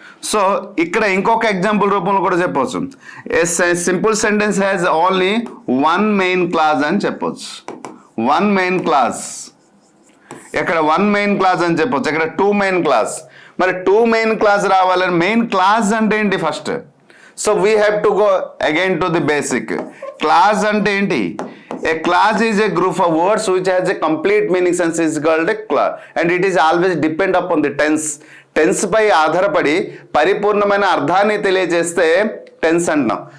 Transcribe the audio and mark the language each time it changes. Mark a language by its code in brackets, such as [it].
[te] So ఇక్కడ ఇంకొక example రూపంలో కూడా చెప్పవచ్చు. [en] a simple sentence has only one main clause [te] అని చెప్పవచ్చు. [en] One main clause. [te] ఇక్కడ వన్ మెయిన్ క్లాజ్ అని చెప్పవచ్చు. ఇక్కడ టూ మెయిన్ క్లాజ్. మరి టూ మెయిన్ క్లాజ్ రావాలని మెయిన్ క్లాజ్ అంటే ఏంటి first? [en] So we have to go again to the basic. [te] Clause అంటే ఏంటి? [en] A clause is a group of words which has a complete meaning sense is called a clause, and it is always depend upon the tense. [te] Tense పై ఆధారపడి పరిపూర్ణమైన అర్థాన్ని తెలియజేస్తే tense అంటున్నాం.